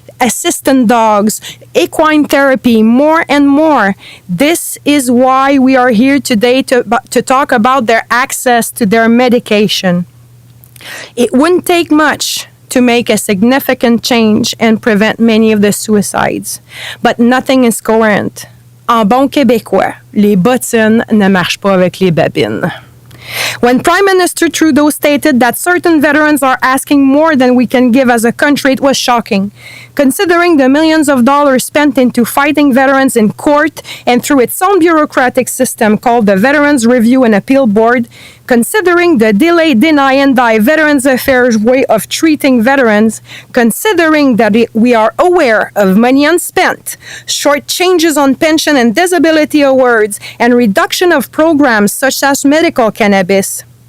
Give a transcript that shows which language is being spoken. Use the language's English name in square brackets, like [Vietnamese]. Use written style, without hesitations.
[English] assistant dogs, equine therapy, more and more. This is why we are here today to talk about their access to their medication. It wouldn't take much to make a significant change and prevent many of the suicides. But nothing is coherent. [French] En bon québécois, les bottines ne marchent pas avec les babines. [English] When Prime Minister Trudeau stated that certain veterans are asking more than we can give as a country, it was shocking. Considering the millions of dollars spent into fighting veterans in court and through its own bureaucratic system called the Veterans Review and Appeal Board, considering the delay, deny, and die Veterans Affairs way of treating veterans, considering that we are aware of money unspent, short changes on pension and disability awards, and reduction of programs such as medical cannabis.